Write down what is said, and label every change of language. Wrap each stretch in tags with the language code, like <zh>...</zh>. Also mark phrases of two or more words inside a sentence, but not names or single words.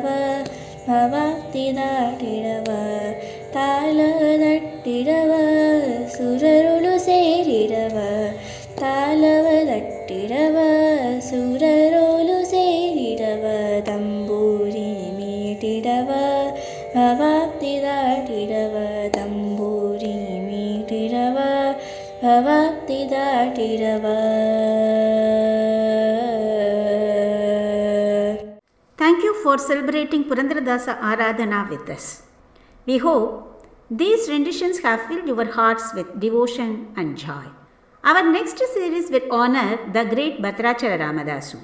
<kn>ಭವಾಪ್ತಿ ದಾಟಿಡವ ತಾಲದಟ್ಟಿಡವ ಸುರರುಳು ಸೇರಿಡವ ತಾಲವದಟ್ಟಿಡವ ಸುರರೋಲು ಸೇರಿಡವ ತಂಬೂರಿ ಮೀಟಿಡವ ಭವಾಪ್ತಿ ದಾಟಿಡವ ತಂಬೂರಿ ಮೀಟಿಡವ ಭವಾಪ್ತಿ ದಾಟಿಡವ.</kn> <en>Thank you for celebrating Purandaradasa Aradhana with us. We hope these renditions have filled your hearts with devotion and joy. Our next series will honor the great Bhadrachala Ramadasu.</en>